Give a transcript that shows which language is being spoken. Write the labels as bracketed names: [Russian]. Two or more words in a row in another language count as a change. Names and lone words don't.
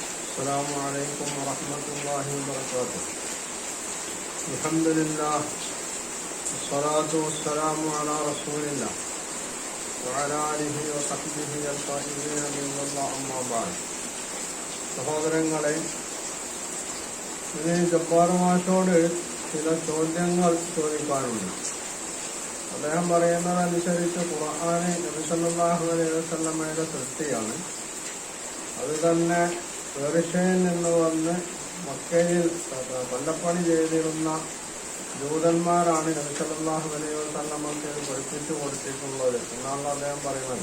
[Arabic] السلام عليكم ورحمة الله وبركاته. الحمد لله والصلاة والسلام على رسول الله وعلى آله وصحبه الطاهرين من الله أما بعد. [Malayalam] സഹോദരങ്ങളെ, ഇനി ജബ്ബാർ മാഷോട് ചില ചോദ്യങ്ങൾ ചോദിക്കാനുണ്ട്. അദ്ദേഹം പറയുന്നതനുസരിച്ച് ഖുർആന് നബി [Arabic] صلى الله عليه [Malayalam] വസല്ലമയുടെ സൃഷ്ടിയാണ്. അത് തന്നെ പേർഷ്യയിൽ നിന്ന് വന്ന് മക്കയിൽ കൊല്ലപ്പണി ചെയ്തിരുന്ന ജൂതന്മാരാണ് നബി [Arabic] صلى الله عليه [Malayalam] വസല്ലമക്ക് ഇത് പഠിപ്പിച്ചു കൊടുത്തിട്ടുള്ളത് എന്നാണ് അദ്ദേഹം പറയുന്നത്.